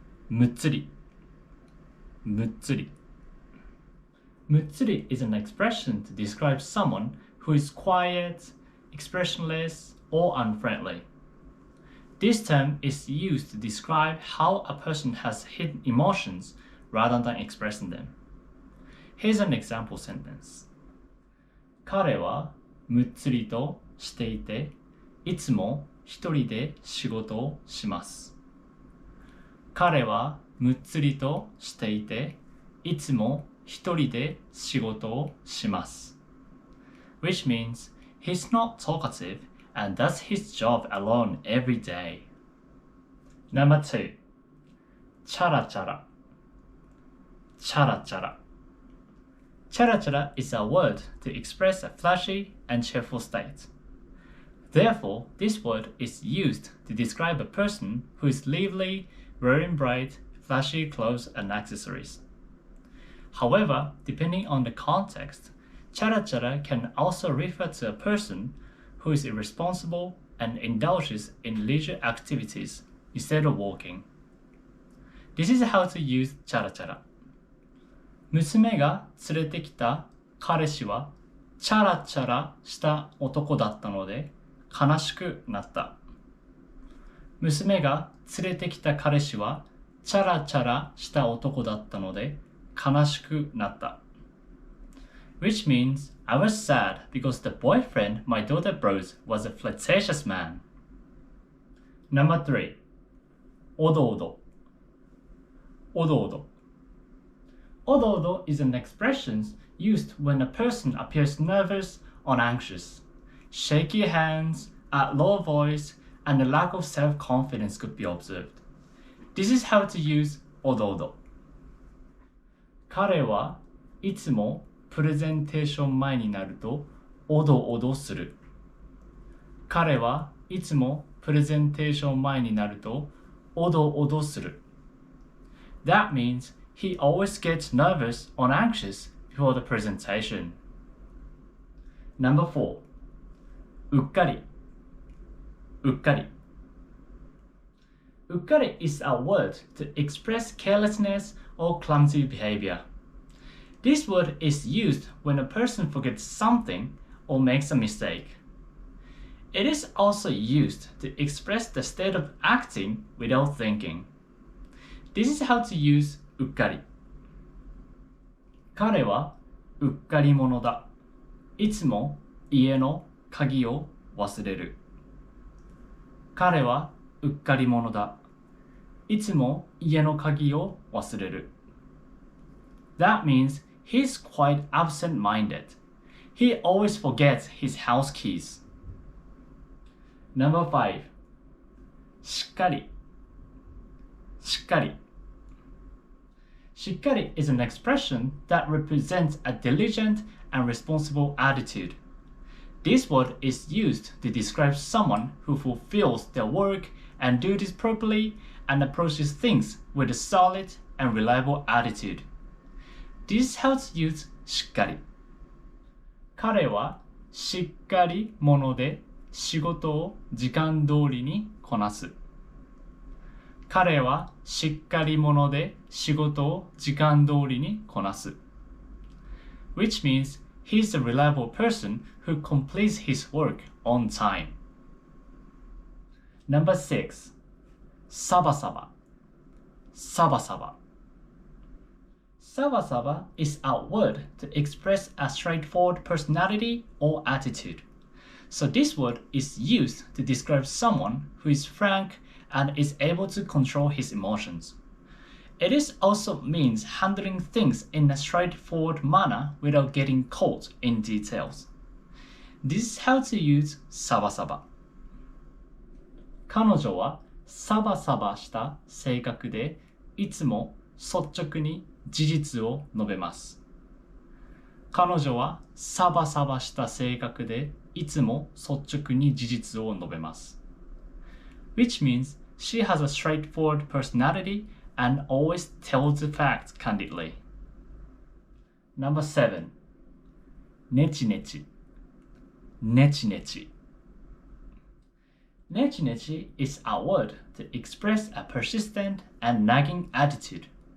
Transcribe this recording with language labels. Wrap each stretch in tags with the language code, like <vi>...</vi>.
<en>むっつり むっつり むっつり is an expression to describe someone who is quiet, expressionless, or unfriendly. This term is used to describe how a person has hidden emotions rather than expressing them. Here's an example sentence.</en> <ja>彼はむっつりとしていて、いつも一人で仕事をします。彼はむっつりとしていて、いつも一人で仕事をします。</ja> <en>Which means he's not talkative and does his job alone every day. Number 2. チャラチャラ チャラチャラ チャラチャラ is a word to express a flashy and cheerful state. Therefore, this word is used to describe a person who is lively, wearing bright, flashy clothes and accessories. However, depending on the context, chara chara can also refer to a person who is irresponsible and indulges in leisure activities instead of working. This is how to use chara chara.</en> <ja>娘が連れてきた彼氏はチャラチャラした男だったので悲しくなった。娘が連れてきた彼氏はチャラチャラした男だったので悲しくなった。</ja> <en>Which means I was sad because the boyfriend my daughter brought was a flirtatious man. Number 3. おどおどおどおど Odo-odo is an expression used when a person appears nervous or anxious. Shaky hands, a low voice, and a lack of self-confidence could be observed. This is how to use odo-odo.</en> <ja>彼はいつもプレゼンテーション前になるとおどおどする。彼はいつもプレゼンテーション前になるとおどおどする。</ja> <en>That means he always gets nervous or anxious before the presentation. Number 4. うっかりうっかり うっかり is a word to express carelessness or clumsy behavior. This word is used when a person forgets something or makes a mistake. It is also used to express the state of acting without thinking. This is how to use うっかり。</en> <ja>彼はうっかり者だ。いつも家の鍵を忘れる。彼はうっかり者だ。いつも家の鍵を忘れる。</ja> <en>That means he's quite absent-minded. He always forgets his house keys. Number 5. しっかりしっかりShikkari is an expression that represents a diligent and responsible attitude. This word is used to describe someone who fulfills their work and duties properly and approaches things with a solid and reliable attitude. This is how to use しっかり。</en> <ja>彼はしっかり者で仕事を時間通りにこなす。彼はしっかり者で仕事を時間通りにこなす。</ja> <en>Which means he's a reliable person who completes his work on time. Number 6. サバサバ。サバサバ。サバサバ is a word to express a straightforward personality or attitude. So this word is used to describe someone who is frank and is able to control his emotions. It is also means handling things in a straightforward manner without getting caught in details. This is how to use サバサバ。</en> <ja>彼女はサバサバした性格でいつも率直に事実を述べます。彼女はサバサバした性格でいつも率直に事実を述べます。</ja> <en>Which means she has a straightforward personality and always tells the facts candidly. Number 7. ネチネチ。ネチネチ。ネチネチ is a word to express a persistent and nagging attitude.</en>